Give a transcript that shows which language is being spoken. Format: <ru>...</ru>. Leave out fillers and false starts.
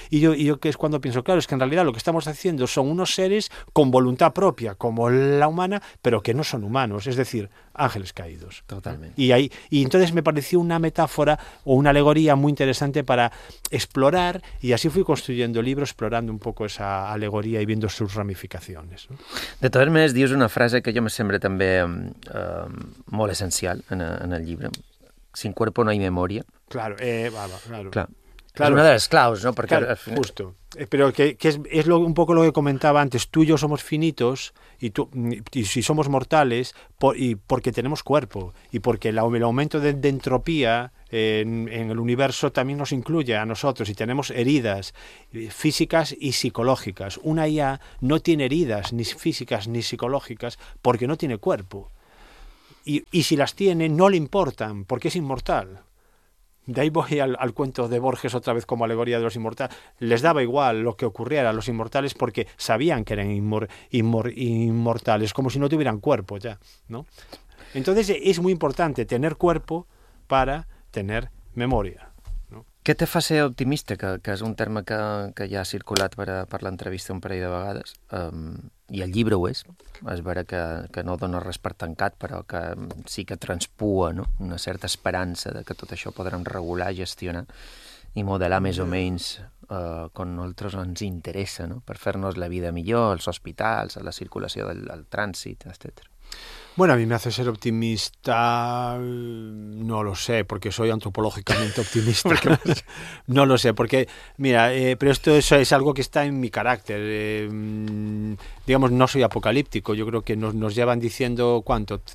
<es>Y yo que es cuando pienso, claro, es que en realidad lo que estamos haciendo son unos seres con voluntad propia como la humana, pero que no son humanos, es decir, ángeles caídos. Totalmente. Y entonces me pareció una metáfora o una alegoría muy interesante para explorar, y así fui construyendo el libro explorando un poco esa alegoría y viendo sus ramificaciones, ¿no? De todas maneras,</es> <ca>dius una frase que jo me sembla també molt essencial en el llibre.</ca> <es>Sin cuerpo no hay memoria. Claro, claro. Clar. Claro. Es una de las claus, ¿no? Porque claro, final... justo. Pero que es lo, un poco lo que comentaba antes. Tú y yo somos finitos y si somos mortales porque tenemos cuerpo y porque el aumento de entropía en el universo también nos incluye a nosotros y tenemos heridas físicas y psicológicas. Una IA no tiene heridas ni físicas ni psicológicas porque no tiene cuerpo. Y si las tiene, no le importan porque es inmortal. De ahí voy al cuento de Borges otra vez como alegoría de los inmortales. Les daba igual lo que ocurriera a los inmortales porque sabían que eran inmortales, como si no tuvieran cuerpo ya, ¿no? Entonces es muy importante tener cuerpo para tener memoria, ¿no?</es> <ca>Què te fa ser optimista, que és un terme que ja ha circulat per l'entrevista un parell de vegades, i el llibre ho és. És vera que no dona res per tancat, però que sí que transpua, no?, una certa esperança de que tot això podrem regular, gestionar i modelar més o menys com nosaltres ens interessa, no?, per fer-nos la vida millor, als hospitals, a la circulació del trànsit, etc.</ca> <es>Bueno, a mí me hace ser optimista, no lo sé, porque soy antropológicamente optimista. ¿Por qué más? No lo sé, porque, mira, pero esto es algo que está en mi carácter. Digamos, no soy apocalíptico, yo creo que nos llevan diciendo, ¿cuánto?</es>